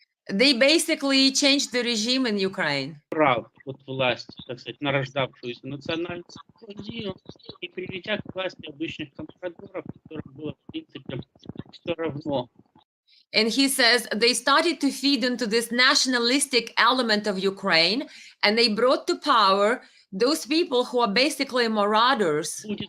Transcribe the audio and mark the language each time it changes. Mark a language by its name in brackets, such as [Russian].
[English] They basically changed the regime in Ukraine. [Russian] Прав от власти, так сказать, нарождавшуюся национальную идею и приведя к власти обычных компрадоров, которым было, в принципе, все равно. [English] And he says they started to feed into this nationalistic element of Ukraine, and they brought to power those people who are basically marauders,